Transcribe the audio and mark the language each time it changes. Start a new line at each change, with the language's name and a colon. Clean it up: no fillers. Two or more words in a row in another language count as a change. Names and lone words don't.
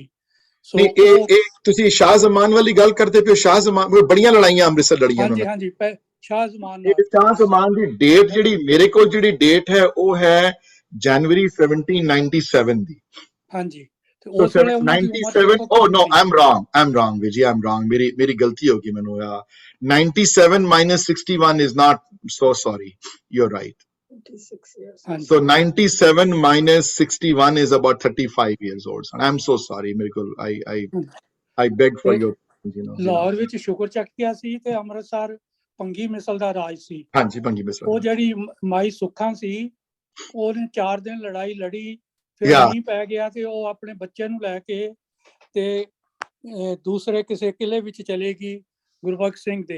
Punjabi: ਸੋ ਇਹ ਤੁਸੀਂ ਸ਼ਾਹ ਜ਼ਮਾਨ ਵਾਲੀ ਗੱਲ ਕਰਦੇ ਪਏ ਹੋ? ਸ਼ਾਹ ਜ਼ਮਾਨ ਬੜੀਆਂ ਲੜਾਈਆਂ ਅੰਮ੍ਰਿਤਸਰ ਲੜੀਆਂ ਉਹਨਾਂ ਨੇ। ਹਾਂਜੀ, ਸ਼ਾਹ ਜ਼ਮਾਨ ਦੀ ਡੇਟ ਜਿਹੜੀ ਮੇਰੇ ਕੋਲ ਜਿਹੜੀ ਡੇਟ ਹੈ ਉਹ ਹੈ ਜਨਵਰੀ 1797 ਦੀ। ਹਾਂਜੀ, ਤੇ ਉਸ ਵੇਲੇ
English: 97 oh no, I'm wrong Vijay, I'm wrong,
Punjabi: ਮੇਰੀ ਗਲਤੀ ਹੋ ਗਈ ਮੈਨੂੰ।
English: 97 minus 61 is not, so sorry, you're right. 26 years. So 97 minus 61 is about 35 years old. So I'm so sorry,
Punjabi: ਮੇਰੇ ਕੋਲ
English: I beg for your, you know.
Punjabi: ਲਾਹੌਰ ਵਿੱਚ ਸ਼ੁਕਰ ਚੱਕਿਆ ਸੀ ਤੇ ਅੰਮ੍ਰਿਤਸਰ ਭੰਗੀ ਮਿਸਲ ਦਾ ਰਾਜ ਸੀ। ਹਾਂਜੀ, ਭੰਗੀ ਮਿਸਲ। ਉਹ ਜਿਹੜੀ ਮਾਈ ਸੁੱਖਾਂ ਸੀ, ਉਹਨੇ 4 ਦਿਨ ਲੜਾਈ ਲੜੀ, ਫਿਰ ਮੀਂਹ ਪੈ ਗਿਆ ਤੇ ਉਹ ਆਪਣੇ ਬੱਚੇ ਨੂੰ ਲੈ ਕੇ ਤੇ ਦੂਸਰੇ ਕਿਸੇ ਕਿਲੇ ਵਿੱਚ ਚਲੇ ਗਈ ਗੁਰਬਖਸ਼ ਸਿੰਘ ਦੇ।